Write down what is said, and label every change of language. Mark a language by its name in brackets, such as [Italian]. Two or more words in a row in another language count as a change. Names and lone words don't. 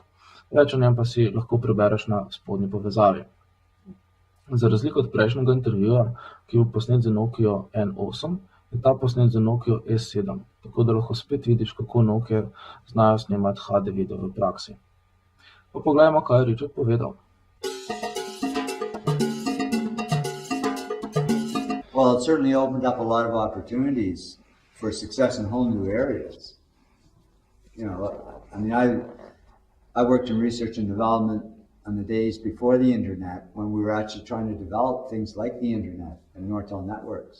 [Slovenian] Več o njem pa si lahko prebereš na spodnji povezavi. Za razliko od prejšnjega intervjuja, ki je bil posnet z Nokia N8, je ta posnet z Nokia S7, tako da lahko spet vidiš, kako Nokia znajo snemati HD video v praksi. Pa poglejmo, kaj je Richard povedal. [English] Well, it certainly opened up a lot of opportunities for success in whole new areas. I worked in research and development on the days before the internet when we were actually trying to develop things like the internet and Nortel networks.